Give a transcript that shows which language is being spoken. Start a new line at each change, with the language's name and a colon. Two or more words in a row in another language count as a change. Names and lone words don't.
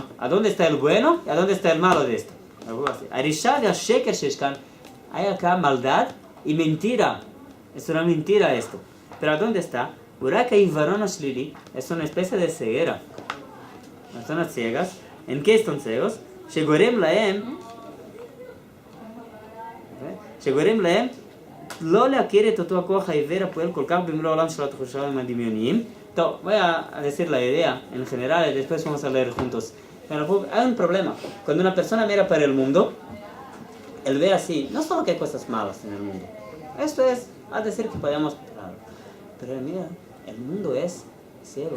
Spanish: ¿A dónde está el bueno y a dónde está el malo de esto? Hay acá maldad y mentira. Es una mentira esto. ¿Pero a dónde está? Es una especie de ceguera. Personas ciegas. ¿En qué están ciegos?
Hebrew: שגורם להם לא להכיר את אותו הכוח העיוור הפועל כל כך במלוא העולם של התחושים הדמיוניים. טוב,
Spanish: voy a decir la idea en general y después vamos a leer juntos. Pero hay un problema. Cuando una persona mira para el mundo, él ve así, no solo que hay cosas malas en el mundo. Esto es a decir que podemos... Pero mira, el mundo es ciego.